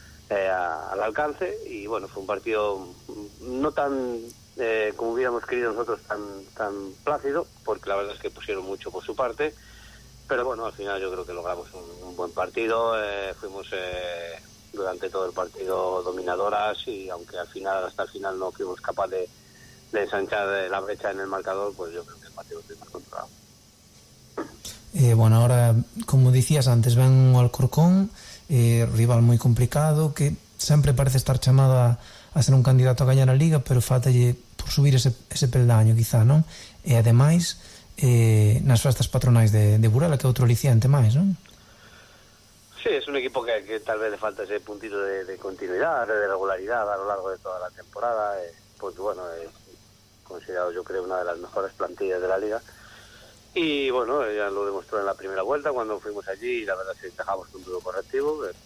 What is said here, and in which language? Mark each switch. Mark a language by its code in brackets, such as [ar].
[es] al alcance y bueno, fue un partido no tan como hubiéramos querido nosotros tan plácido, porque la verdad es que pusieron mucho por su parte, pero bueno, al final yo creo que logramos un buen partido, fuimos durante todo el partido dominadoras y aunque hasta el final no fuimos capaces de ensanchar la brecha en el marcador, pues yo creo que el partido lo tuvimos controlado. [gl] Bueno, ahora, como dicías antes, ven o Alcorcón, rival moi complicado, que sempre parece estar chamado a ser un candidato a gañar a Liga, pero fátalle por subir ese peldaño, quizá, non? E ademais, nas festas patronais de Burela, que é outro aliciente máis, non? [es] Sí, es un equipo que tal vez le falta ese puntito de continuidad, de regularidad a lo largo de toda la temporada, pues bueno, es considerado yo creo una de las mejores plantillas de la Liga. Y bueno, ya lo demostró en la primera vuelta cuando fuimos allí y la verdad es que encajamos un duro correctivo.